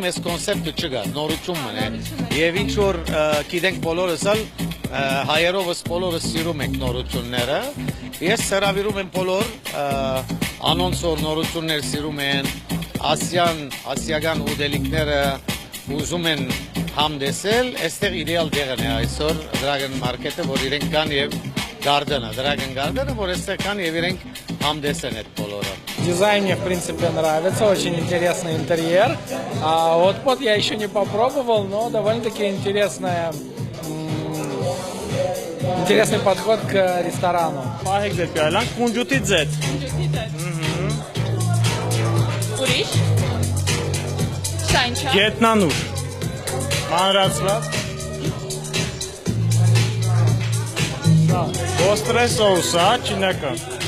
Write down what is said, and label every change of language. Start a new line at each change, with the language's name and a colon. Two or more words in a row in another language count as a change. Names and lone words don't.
Armenian: այս կոնցեպտը չկա, նորությունն է։ Եվ ինչ որ գիտենք բոլորս ալ հայերովս բոլորս սիրում ենք նորությունները։ Ես հրավիրում եմ բոլոր անոնց որ նորություններ սիրում են, ասիական ուտելիքները ուզում են համդեսել, այստեղ իդեալ տեղն է այսօր Dragon Market-ը, որ իրենք կան եւ Garden-ը, Dragon Garden-ը, որ այստեղ կան եւ իրենք համդեսեն այդ բոլորը։
Russian: Дизайн мне, в принципе, нравится, очень интересный интерьер. Hotpot я еще не попробовал, но довольно-таки интересный подход к ресторану.
Armenian: Պահեք ձեր պիալան, կունջուտի ձետ։ Ուրիշ։ Սա ինչ է։ Գետնանուշ։ Մանրացված։ Ոստրե սոուս, չինական։